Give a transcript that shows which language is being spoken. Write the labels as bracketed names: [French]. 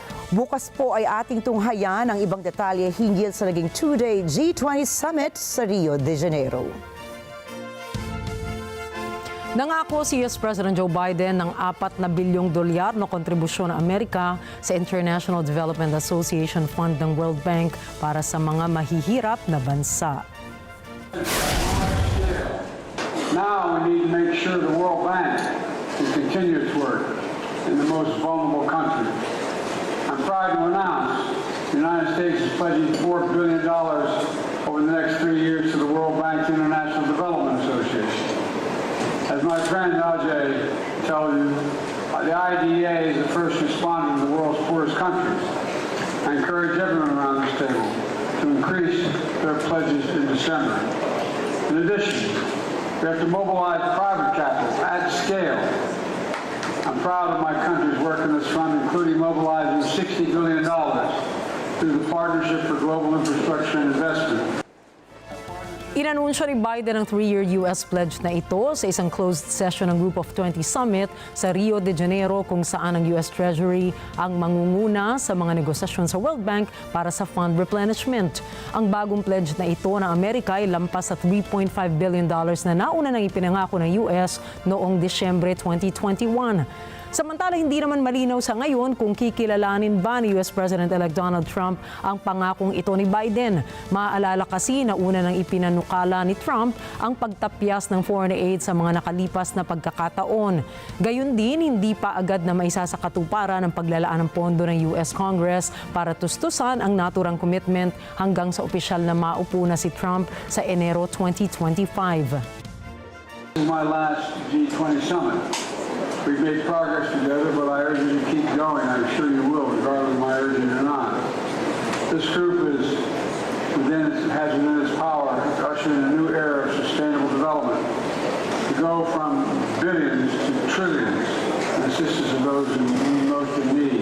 [Filipino] Bukas po ay ating tunghayan ang ibang detalye hinggil sa naging two-day G20 Summit sa Rio de Janeiro. Nangako si US President Joe Biden ng $4 na bilyong na kontribusyon ng Amerika sa International Development Association Fund ng World Bank para sa mga mahihirap na bansa. [English] Now we need to make sure the World Bank can continue its work in the most vulnerable countries. I'm proud to announce the United States is pledging $4 billion over the next 3 years to the World Bank's International Development Association. As my friend Ajay tells you, the IDA is the first responder to the world's poorest countries. I encourage everyone around this table to increase their pledges in December. In addition, we have to mobilize private capital at scale. I'm proud of my country's work in this fund, including mobilizing $60 billion through the Partnership for Global Infrastructure and Investment. [Filipino] Inanunsyo ni Biden ang 3-year US pledge na ito sa isang closed session ng Group of 20 Summit sa Rio de Janeiro kung saan ang US Treasury ang mangunguna sa mga negosasyon sa World Bank para sa fund replenishment. Ang bagong pledge na ito ng Amerika ay lampas sa $3.5 billion na nauna nang ipinangako ng US noong Disyembre 2021. Samantala, hindi naman malinaw sa ngayon kung kikilalanin ba ni US President-elect Donald Trump ang pangakong ito ni Biden. Maaalala kasi na una nang ipinanukala ni Trump ang pagtapyas ng foreign aid sa mga nakalipas na pagkakataon. Gayun din, hindi pa agad na maisasakatuparan ang paglalaan ng pondo ng US Congress para tustusan ang naturang commitment hanggang sa opisyal na maupo na si Trump sa Enero 2025. [English] This is my last G20 summit. We've made progress together, but I urge you to keep going. I'm sure you will, regardless of my urging or not. This group has within its power to usher in a new era of sustainable development, to go from billions to trillions in assistance of those who most in need.